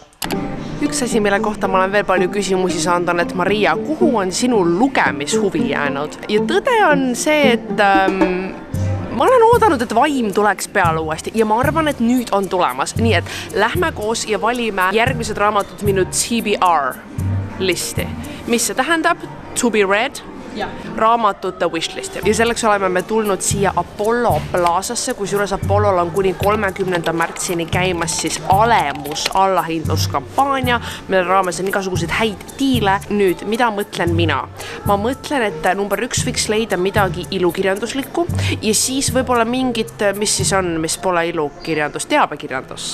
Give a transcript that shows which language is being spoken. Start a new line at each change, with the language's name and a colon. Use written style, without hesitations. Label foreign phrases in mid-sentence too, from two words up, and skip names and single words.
Estonian: Üks asi, mille kohta ma olen veel palju küsimusi saanud on, et Maria, kuhu on sinu lugemishuvi jäänud? Ja tõde on see, et ma olen oodanud, et Vaim tuleks peale uuesti ja ma arvan, et nüüd on tulemas. Nii et lähme koos ja valime järgmised raamatud minu TBR listi. Mis see tähendab?
English: To be read?
Estonian: Raamatute wishlisti. Ja selleks oleme me tulnud siia Apollo Plaasasse, kus juures Apollol on kuni 30. märtsini käimas siis alemus allahindluskampaania, mille raames on igasuguseid häid diile. Nüüd, mida mõtlen mina? Ma mõtlen, et number 1 võiks leida midagi ilukirjanduslikku ja siis võib-olla mingit, mis siis on, mis pole ilukirjandus, teabekirjandus.